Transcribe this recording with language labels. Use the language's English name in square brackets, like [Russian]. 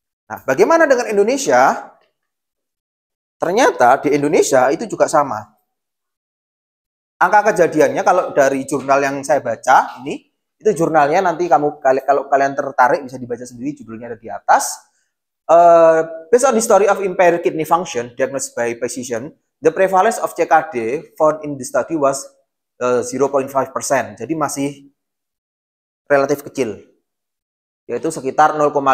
[Indonesian] Nah, bagaimana dengan Indonesia? Ternyata di Indonesia itu juga sama. Angka kejadiannya kalau dari jurnal yang saya baca ini, itu jurnalnya nanti kalau kalian tertarik bisa dibaca sendiri, judulnya ada di atas. [English] Based on the story of impaired kidney function diagnosed by physician, the prevalence of CKD found in the study was 0.5%. [Indonesian] Jadi masih relatif kecil, yaitu sekitar 0,5%.